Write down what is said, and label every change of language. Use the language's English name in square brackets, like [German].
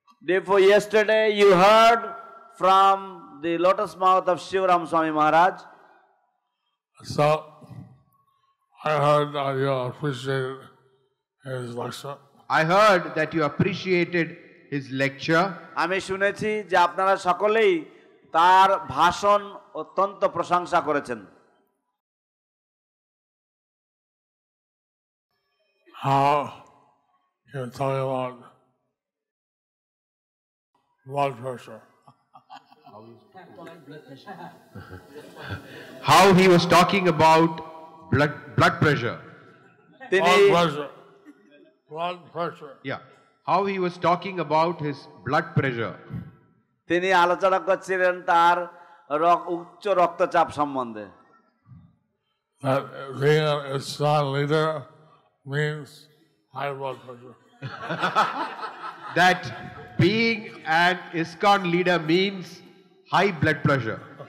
[English] Therefore yesterday you heard from the lotus mouth of Shivaram Swami Maharaj. So I heard that you appreciated his lecture. I heard that you appreciated his lecture. [Bangla] আমি শুনেছি যে আপনারা সকলেই তার ভাষণ অত্যন্ত প্রশংসা করেছেন। [English] How you're talking about blood pressure. How he was talking about blood pressure. [Bangla] তিনি [English] Blood pressure. Yeah. How he was talking about his blood pressure. [Bangla] তিনি আলোচনা করছিলেন তার উচ্চ রক্তচাপ সম্বন্ধে। [English] That being an Islam leader means high blood pressure. That being an ISKCON leader means high blood pressure.